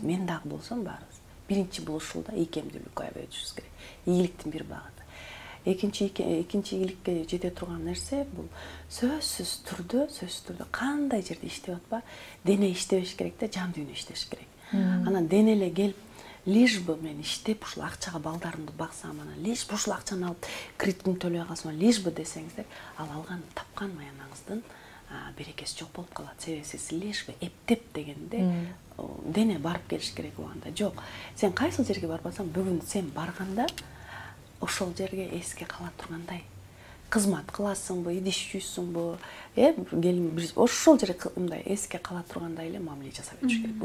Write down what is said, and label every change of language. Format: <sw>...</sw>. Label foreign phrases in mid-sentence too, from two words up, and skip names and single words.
<ky>Мен дагы болсом баарыбыз. Биринчи булушууда ийкемдүүлүккө аябай өтүшүбүз керек. Ийгиликтин бир багыты. Экинчи ийгиликке жете турган нерсе бул сөзсүз түрдө кандай жерде иштеп атпа, дене иштебеш керек да, жан дүйнө иштеш керек. Анан дене эле келип</ky> <ru>лишь бы</ru> <ky>мен иштеп ушул акчага балдарымды баксам, анан</ky> <ru>лишь бы</ru> <ky>ушул акчаны алып кредитин төлөй калсам,</ky> <ru>лишь бы</ru> <ky>десеңиздер, ал алган тапкан маянаңыздын берекеси жок болуп калат. Себеби сиз</ky> <ru>лишь бы</ru> <ky>эптеп дегенде дене барып келиш керек убагында. Жок. Сен кайсыл жерге барбасаң, бүгүн сен барганда ошол жерге эске кала тургандай кызмат кыласыңбы, идиш жуйсуңбу, келин ошол жерге мындай эске кала тургандай эле мамиле жасап өтүш керек.</ky>